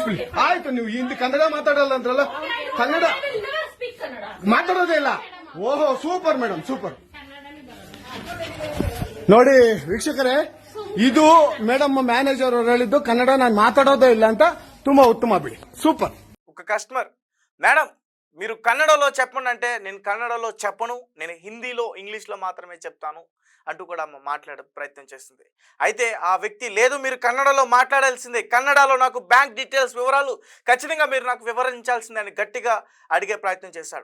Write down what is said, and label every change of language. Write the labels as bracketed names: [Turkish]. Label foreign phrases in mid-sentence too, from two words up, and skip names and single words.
[Kannada] ಆಯ್ತು, ನೀವು ಹಿಂದಿ ಕನ್ನಡ ಮಾತಾಡಲ್ಲ ಅಂದ್ರಲ್ಲ, ಕನ್ನಡ ಮಾತಾಡೋದೇ ಇಲ್ಲ. ಓಹೋ, ಸೂಪರ್ ಮೇಡಮ್, ಸೂಪರ್. ನೋಡಿ ವೀಕ್ಷಕರೇ, ಇದು ಮೇಡಮ್ ಮ್ಯಾನೇಜರ್ ಅವರು ಹೇಳಿದ್ದು ಕನ್ನಡ ನಾನು ಮಾತಾಡೋದೇ ಇಲ್ಲ ಅಂತ. ತುಂಬಾ ಉತ್ತಮ ಬಿಡಿ, [Telugu] సూపర్. ఒక కస్టమర్, మేడం మీరు కన్నడలో చెప్పండి అంటే నేను కన్నడలో చెప్పను, నేను హిందీలో ఇంగ్లీష్లో మాత్రమే చెప్తాను అంటూ కూడా మాట్లాడే ప్రయత్నం చేస్తుంది. అయితే ఆ వ్యక్తి లేదు, మీరు కన్నడలో మాట్లాడాల్సిందే, కన్నడలో నాకు బ్యాంక్ డీటెయిల్స్ వివరాలు ఖచ్చితంగా మీరు నాకు వివరించాల్సిందే అని గట్టిగా అడిగే ప్రయత్నం చేశాడు.